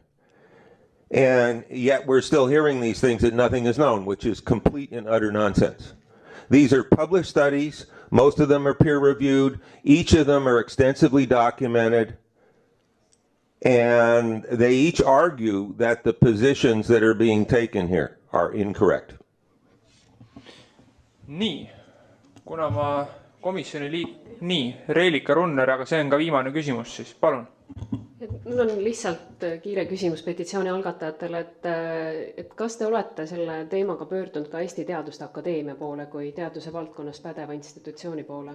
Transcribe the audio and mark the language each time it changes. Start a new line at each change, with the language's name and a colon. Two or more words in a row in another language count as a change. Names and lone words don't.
English: And yet we're still hearing these things that nothing is known, which is complete and utter nonsense. These are published studies. Most of them are peer-reviewed. Each of them are extensively documented. And they each argue that the positions that are being taken here are incorrect.
Estonian: Nii, kuna ma komisjoni nii, Reelika Runner, aga see on ka viimane küsimus, siis palun. Mul on lihtsalt kiire küsimus petitsiooni algatajatele, et kas te olete selle teemaga pöördunud ka Eesti Teaduste Akadeemia poole kui teaduse valdkonnas pädeva institutsiooni poole?